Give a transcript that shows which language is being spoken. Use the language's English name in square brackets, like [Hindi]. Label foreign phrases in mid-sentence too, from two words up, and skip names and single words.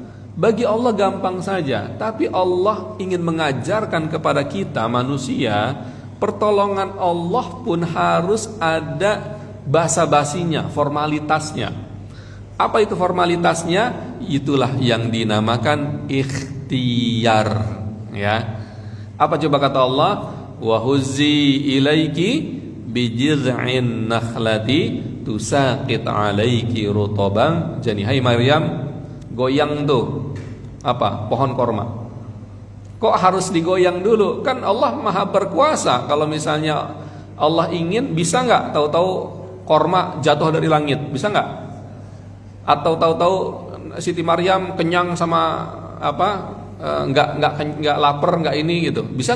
[Indonesian] Bagi Allah gampang saja, tapi Allah ingin mengajarkan kepada kita manusia, pertolongan Allah pun harus ada basa-basinya, formalitasnya. Apa itu formalitasnya? Itulah yang dinamakan ikhtiar ya. Apa coba kata Allah? [Arabic] وهزي إليك بجذع النخلة تساقط عليك رطبا جنيا. [Indonesian] Hai Maryam, goyang tuh pohon korma. Kok harus digoyang dulu? Kan Allah maha berkuasa. Kalau misalnya Allah ingin, bisa nggak tahu-tahu korma jatuh dari langit? Bisa nggak? Atau tahu-tahu Siti Maryam kenyang sama nggak lapar, nggak ini gitu?